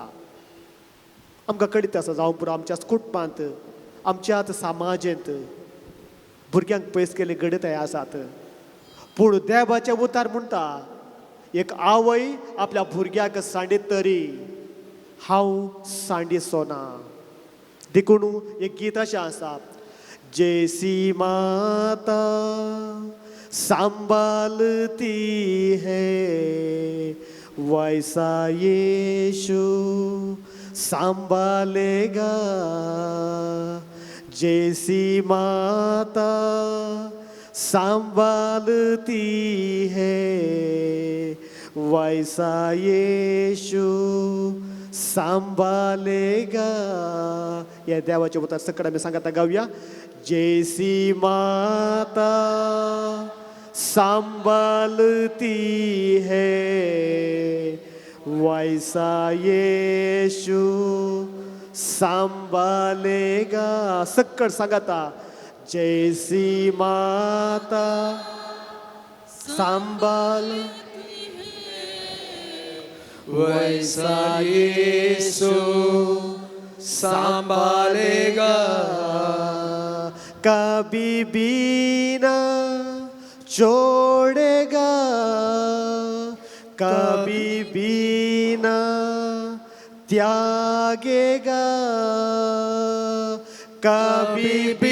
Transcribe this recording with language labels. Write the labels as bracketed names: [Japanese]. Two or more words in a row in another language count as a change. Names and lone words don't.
[Konkani] आमकां कळीत आसा जावं पुरो आमच्या कुटुंबांत आमच्याच समाजांत भुरग्यांक पयस केले घडत आसात. पूण देवाचे उतार म्हणटा एक आवय आपल्या भुरग्याक सांडीत तरी हांव सांडिसो ना. देखून एक गीत अशें आसा, [Hindi] जैसी माता संभालती है वैसा यीशु संभालेगा. जैसी माता संभालती है वैसा यीशु संभालेगा. [Konkani] या देवाचे उतर सकड आम्ही सांगता गाऊया. [Hindi] जैसी माता संभालती है वैसा यीशु संभालेगा. [Konkani] सकड सांगता. [Hindi] जैसी माता संभाल वैसा यीशु संभालेगा. कभी भी ना छोड़ेगा, कभी भी ना त्यागेगा, कभी भी